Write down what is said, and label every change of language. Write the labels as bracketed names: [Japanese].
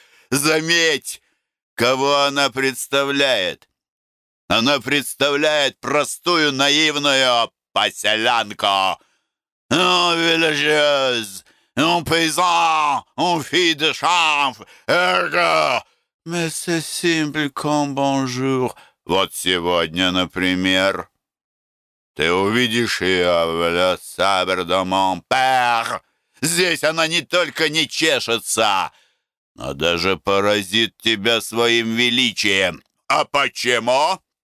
[Russian] Заметь, кого она представляет. Она представляет простую наивную поселянку. [French] Un villageuse, un paysan, un fille de chambre. Ergo! Mais c'est simple comme bonjour. [Russian] Вот сегодня, например, ты увидишь ее в le sabre de mon père. Здесь она не только не чешется, но даже поразит тебя своим величием. А почему?